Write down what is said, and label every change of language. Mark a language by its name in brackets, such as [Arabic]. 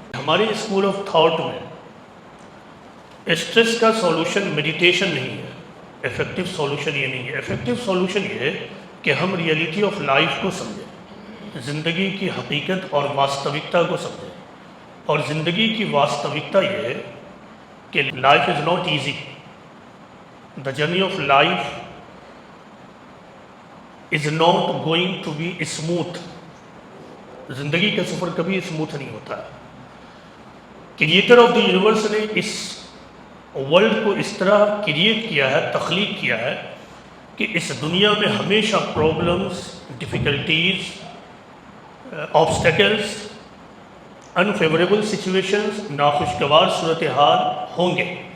[Urdu] ہمارے school of thought میں stress کا سولوشن میڈیٹیشن نہیں ہے, افیکٹو سولوشن یہ نہیں ہے. افیکٹو سولوشن یہ ہے کہ ہم [English] reality of life [Urdu] کو سمجھیں, زندگی کی حقیقت اور واستوکتا کو سمجھیں. اور زندگی کی واستوکتا یہ ہے کہ [English] Life is not easy. The journey of life is not going to be smooth. [Urdu] زندگی کا سفر کبھی اسموتھ نہیں ہوتا ہے. [English] creator of the universe [Urdu] نے اس ورلڈ کو اس طرح کریٹ کیا ہے, تخلیق کیا ہے کہ اس دنیا میں ہمیشہ problems, difficulties, obstacles, unfavourable situations, ناخوشگوار صورتحال ہوں گے.